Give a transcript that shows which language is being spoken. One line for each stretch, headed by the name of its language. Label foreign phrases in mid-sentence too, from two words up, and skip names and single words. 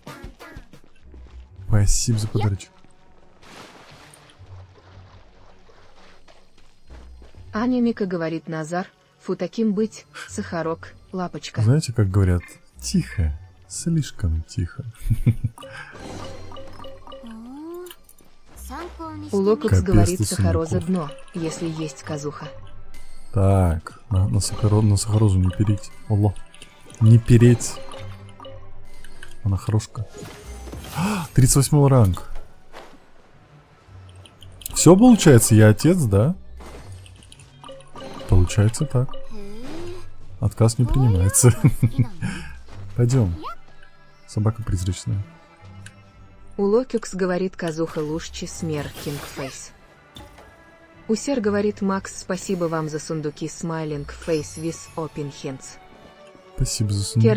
Russian: Спасибо за подарочек. Анимика говорит, Назар, фу таким быть, сахарок, лапочка. Знаете, как говорят? Тихо. Слишком тихо.
Japanese: 参考にしてみ
Russian: Улокукс Капец говорит, ты, сахароза Сундуков. дно, если есть казуха. Так, на сахарозу не переть. Алло. Не переть. Она хорошка. 38 ранг. Все получается, я отец, да? Получается так. Отказ не принимается.
Japanese: 好きなの
Russian: Пойдем. Собака призрачная. Улокюкс говорит, казуха лучше смер, кингфейс. Усер говорит, Макс, спасибо вам за сундуки
English: Smiling Face with Open Hands.
Russian: Спасибо за сундуки.